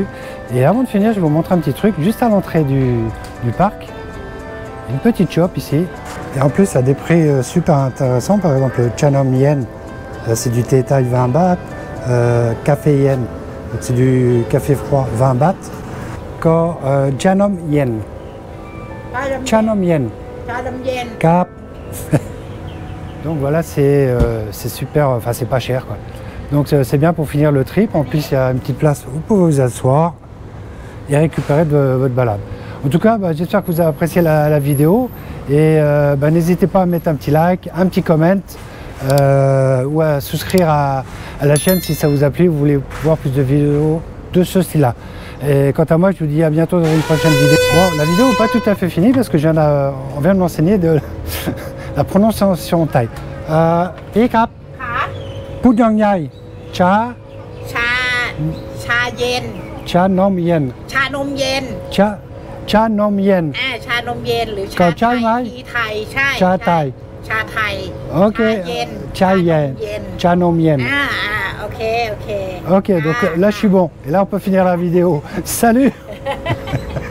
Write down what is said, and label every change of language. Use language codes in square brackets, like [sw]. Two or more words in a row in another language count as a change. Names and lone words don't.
[fr] Et avant de finir, je vais vous montrer un petit truc, juste à l'entrée du parc, une petite shop ici, et en plus à des prix super intéressants, par exemple le Chanom Yen, c'est du thé thaï 20 bahts, café Yen, c'est du café froid 20 bahts, Chanom Yen, Chanom Yen, [th] ชาดำเย็น Cap. [fr] Donc voilà, c'est super, enfin c'est pas cher quoi. Donc c'est bien pour finir le trip. En plus il y a une petite place où vous pouvez vous asseoir et récupérer de votre balade. En tout cas, j'espère que vous avez apprécié la vidéo et n'hésitez pas à mettre un petit like, un petit comment ou à souscrire à la chaîne si ça vous a plu, vous voulez voir plus de vidéos de ce style-là. Et quant à moi, je vous dis à bientôt dans une prochaine vidéo. Bon, la vidéo n'est pas tout à fait finie parce que on vient de m'enseigner de la prononciation thaï. [th] พี่ครับ, ขา พูดยังไง ชา, ชาเย็น ชานมเย็น, ชานมเย็น ชานมเย็น. ชานมเย็นหรือ ก็ ชา ใช่ไหม ทีไทยใช่ ชาไทย ชาไทย Ok, ชาเย็น ชาเย็น, เย็น ชานมเย็น. โอเค [fr] Ok, donc là je suis bon. Et là on peut finir la vidéo. Salut!